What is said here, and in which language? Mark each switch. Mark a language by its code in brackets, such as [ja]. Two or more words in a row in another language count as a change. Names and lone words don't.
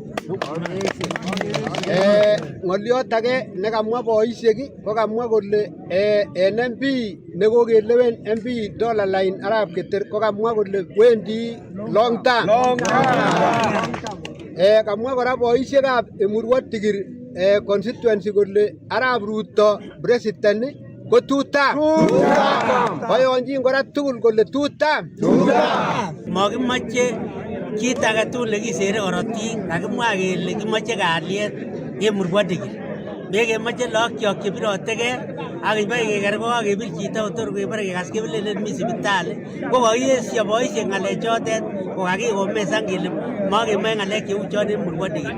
[kln] Ng'oliot age nekamwa boisiek ko kamwa kole en MP nekokelewen MP Dollarline Arap Keter ko kamwa kole wendi [en] long term. [kln] Kamwa kora boisiekab Emurua Dikir constituency kole Arap Ruto president ko two-term. Boyonjin kora tugul kole two-term. Makimache kit age tugul nekisere korotik, kakimwa kele kimache kalyet kemurwodigil. Mekemache lagok chebirotegei ak ibai keker ko kakebir chito kotor kebare kekas kebelelen mi sipitali. Ko kakiyesyo boisiek ngalechotet ko kakikomesan kele makemoe ngalek cheu chon en murwodigil.